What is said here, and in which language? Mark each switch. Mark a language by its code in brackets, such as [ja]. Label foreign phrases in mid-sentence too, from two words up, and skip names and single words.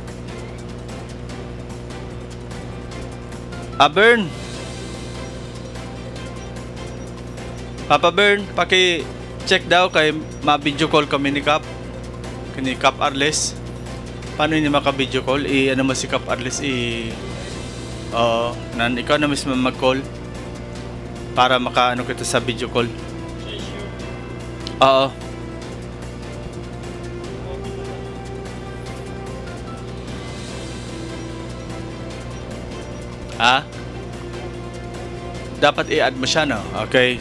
[tl] Bern, Papa Bern, paki-check daw kay [en] ma-video call [tl] kami ni Kap Arles. Paano niya [en] maka-video call? [tl] Ano mo si Kap Arles? Ikaw na mismo mag-call para maka-ano kita sa [en] video call. [tl] Oo. Dapat i-add mo siya, no? Okay.